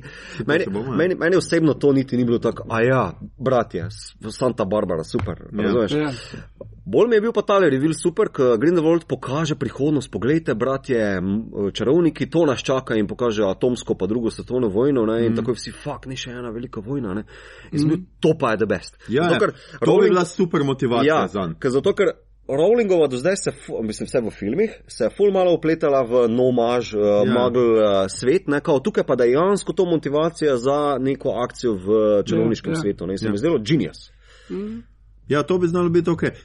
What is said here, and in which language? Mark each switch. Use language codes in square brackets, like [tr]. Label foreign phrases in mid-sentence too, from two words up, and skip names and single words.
[sl] Meni osebno to niti ni bilo tako, bratje, Santa Barbara, super, razumeš? Bolj mi je bil pa tale reveal super, ko Grindelwald pokaže prihodnost, poglejte, bratje, čarovniki, to nas čaka in pokaže atomsko pa drugo svetovno vojno, in tako vsi, ni še ena velika vojna, in to pa je [en] the best. [sl] To bi bila super motivacija zanj. Zato, ker Rowlingova do zdaj vse v filmih, se je ful malo upletala v nomaž, magl svet, tukaj pa dejansko to motivacija za neko akcijo v čarovniškem svetu, in se mi zdelo genius. To bi znalo biti okej.